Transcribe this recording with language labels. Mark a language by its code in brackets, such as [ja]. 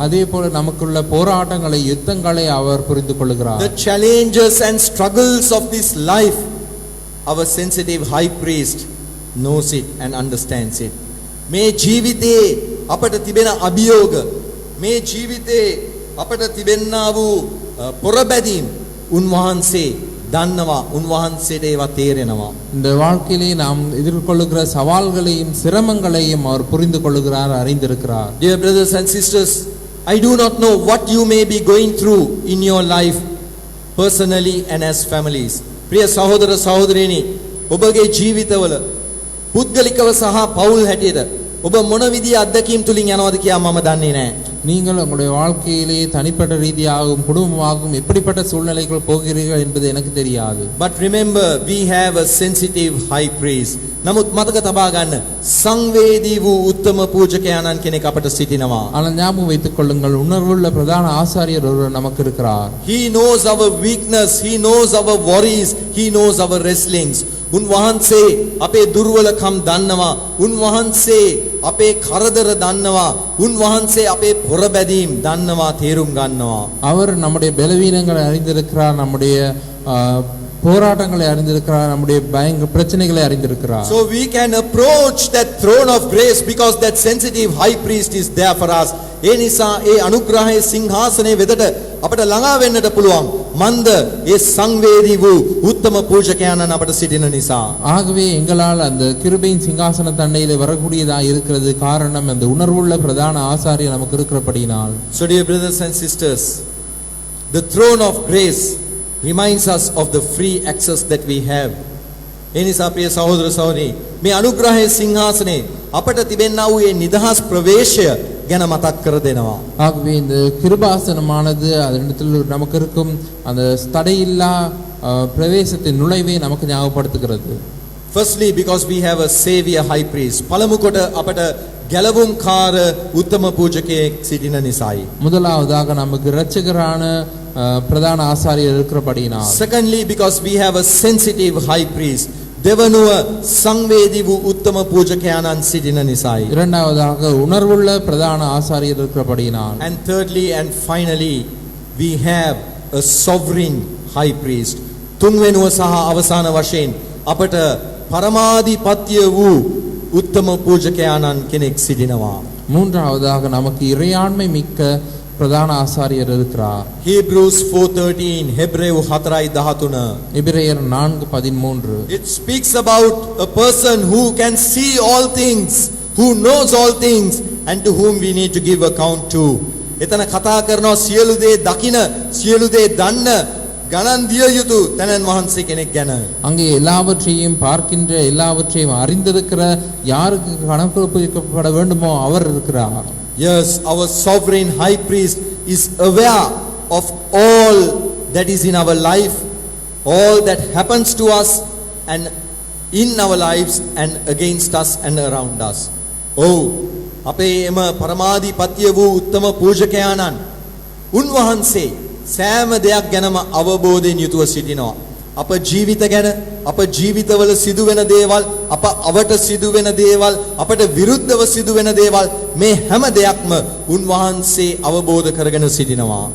[ta] அதே போல நமக்குள்ள போராட்டங்களை, யுத்தங்களை அவர் புரிந்து கொள்ளுகிறார். [en] The challenges and struggles of this life, our sensitive high priest knows it and understands it. [si] මේ ජීවිතේ අපට තිබෙන අභියෝග, මේ ජීවිතේ අපට තිබෙන්නා වූ පොරබැදීම් උන්වහන්සේ දන්නවා, උන්වහන්සේට ඒවා තේරෙනවා. [ta] இந்த வாழ்க்கையிலே நாம் எதிர்கொள்ளுகிற சவால்களையும் சிரமங்களையும் அவர் புரிந்து கொள்ளுகிறார், அறிந்திருக்கிறார். [en] Dear brothers and sisters, I do not know what you may be going through in your life personally and as families. [si] ප්‍රිය සහෝදර සහෝදරියනි, ඔබගේ ජීවිතවල පුද්ගලිකව සහ පවුල් හැටියට ඔබ මොන විදිහේ අත්දැකීම් තුලින් යනවද කියලා මම දන්නේ නැහැ. [ta] நீங்கள் உங்களுடைய வாழ்க்கையிலே தனிப்பட்ட ரீதியாகவும் குடும்பமாகவும் எப்படிப்பட்ட சூழ்நிலைகள் போகிறீர்கள் என்பது எனக்கு தெரியாது. [en] But remember, we have a sensitive high priest. [si] නමුත් මතක තබා ගන්න, සංවේදී වූ උත්තම පූජකයාණන් කෙනෙක් අපට සිටිනවා. [ta] ஆனால் ஞாபகம் வைத்துக் கொள்ளுங்கள், உணர்வுள்ள பிரதான ஆசாரியர் ஒருவர் நமக்கு இருக்கிறார். [en] He knows our weakness, he knows our worries, he knows our wrestlings. [si] උන්වහන්සේ අපේ දුර්වලකම් දන්නවා. උන්වහන්සේ අපේ කරදර දන්නවා. උන්වහන්සේ අපේ පොරබැදීම් දන්නවා, තේරුම් ගන්නවා. [ta] அவர் நம்முடைய பலவீனங்களை அறிந்திருக்கிறார், நம்முடைய போராட்டங்களை அறிந்திருக்கிறார், நம்முடைய பிரச்சனைகளை அறிந்திருக்கிறார். [en] So we can approach that throne of grace because that sensitive high priest is there for us. [si] ඒ නිසා ඒ අනුග්‍රහයේ සිංහාසනයේ වෙතට අපට ළඟා වෙන්නට පුළුවන්. මන්ද ඒ සංවේදී වූ උත්තම පූජකයාණන් අපට සිටින නිසා. [ta] ஆகவே எங்களால் அந்த கிருபையின் சிங்காசன தண்டையிலே வரக்கூடியதா இருக்கிறது காரணம் அந்த உணர்வுள்ள பிரதான ஆசாரியர் நமக்கு இருக்கிறபடியினால். [en] So dear brothers and sisters, the throne of grace reminds us of the free access that we have. [si] ඒ නිසා ප්‍රිය සහෝදර සහෝදරි, මේ අනුග්‍රහයේ සිංහාසනේ අපට තිබෙනා වූ මේ නිදහස් ප්‍රවේශය ගැන මතක් කර දෙනවා. [ta] ஆகவே இந்த கிருபாசனமானது அதனிடத்தில் நமக்கு இருக்கும் அந்த தடையில்லா பிரவேசத்தின் நுழைவை நமக்கு ஞாபகப்படுத்துகிறது. [en] Firstly, because we have a savior high priest. [si] පළමු කොට අපට ගැලවුම්කාර උත්තම පූජකයෙක් සිටින නිසායි. [ta] முதலாவதாக நமக்கு இரட்சகரான பிரதான ஆசாரியர் இருக்கிறபடியினால். [en] Secondly, because we have a sensitive high priest. [si] දෙවනුව සංවේදී වූ උත්තම පූජකයාණන් සිටින නිසායි. [ta] இரண்டாவதாக உணர்வுள்ள பிரதான ஆசாரியர் இருக்கிறபடியினால். [en] And thirdly and finally, we have a sovereign high priest. [si] තුන්වෙනුව සහ අවසාන වශයෙන් අපට පරමාධිපත්‍ය වූ උත්තම පූජකයාණන් කෙනෙක් සිටිනවා. [ta] மூன்றாவதாக நமக்கு இறையாண்மை மிக்க பிரதான ஆசாரியர் இருக்கிறார். [en] Hebrews 4:13, Hebrews 4:13. [ta] எபிரேயர் 4:13. [en] It speaks about a person who can see all things, who knows all things, and to whom we need to give account to. [si] එතන කතා කරනවා සියලු දේ දකින, සියලු දේ දන්න, ගණන් දිය යුතු තනන් වහන්සේ කෙනෙක් ගැන. [ta] அங்கே எல்லாவற்றையும் பார்க்கின்ற, எல்லாவற்றையும் அறிந்திருக்கிற, யாருக்கு கணக்கு ஒப்புவிக்கப்பட வேண்டுமோ அவர் இருக்கிறார். [en] Yes, our sovereign high priest is aware of all that is in our life, all that happens to us and in our lives and against us and around us. [si] Oh, අපේ එම පරමාධිපත්‍ය වූ උත්තම පූජකයාණන් උන්වහන්සේ සෑම දෙයක් ගැනම අවබෝධයෙන් යුතුව සිටිනවා. අප ජීවිත ගැන, අප ජීවිතවල සිදුවෙන දේවල්, අප අවට සිදුවෙන දේවල්, අපට විරුද්ධව සිදුවෙන දේවල්, මේ හැම දෙයක්ම උන්වහන්සේ අවබෝධ කරගෙන සිටිනවා.